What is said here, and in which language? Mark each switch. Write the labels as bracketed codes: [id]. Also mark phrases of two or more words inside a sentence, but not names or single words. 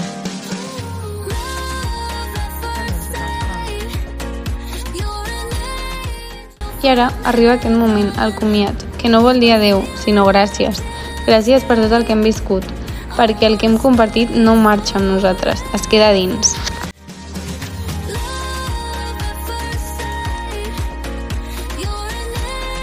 [en] Love at first sight, you're an angel. [ca] I ara arriba aquest moment, el comiat, que no vol dir adeu, sinó gràcies. Gràcies per tot el que hem viscut, perquè el que hem compartit no marxa amb nosaltres, es queda dins. [en] Love at first sight, you're an